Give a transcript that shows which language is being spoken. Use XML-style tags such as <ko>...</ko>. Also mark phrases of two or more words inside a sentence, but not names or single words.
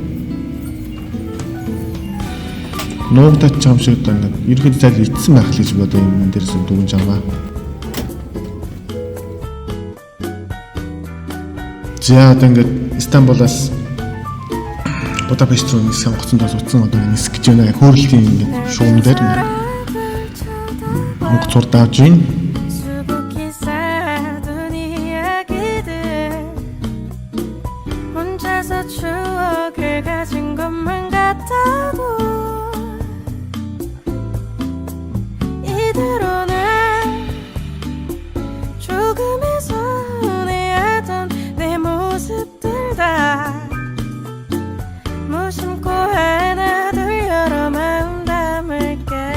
<mn>Нуугдаач байгаа юм шиг одоо ингээд ерөөд зайл ицсэн байх л гэж би одоо энэ дээрээс дүгнж байгаа. За одоо ингээд Истанбулаас Будапешт руу нисэх онгоцондоос утсан одоо нисэх гэж байна. Хөөрөлтийн ингээд шугам дээр онгоц урд авж байна.</mn> <ko>추억을 가진 것만 같아도 이대로는 조금의 선해하던 내 모습들 다 무심코 하나 둘 여러 마음 담을게</ko>